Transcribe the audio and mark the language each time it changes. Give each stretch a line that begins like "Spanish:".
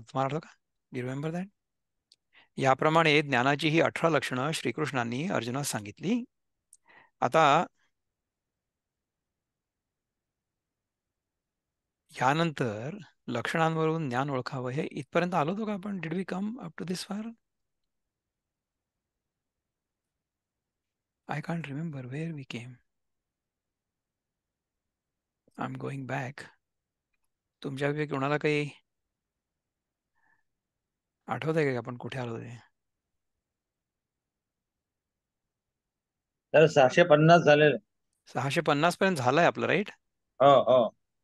Marathi: तुम्हाला आठवतं का?
English: You remember that?
Marathi: याप्रमाणे ज्ञानाची ही 18 लक्षणं श्रीकृष्णांनी अर्जुनास सांगितली. आता यानंतर लक्षणांवरून ज्ञान ओळखावं, हे इथपर्यंत आलो होतो का आपण?
English: Did we come up to this far? I can't remember where we came. I am going back.
Marathi: तुमच्यापैकी कोणाला काही आठवत आहे का आपण कुठे आलो ते? तर 650 झालेले. 650 पर्यंत झालंय आपलं, राईट? हो हो.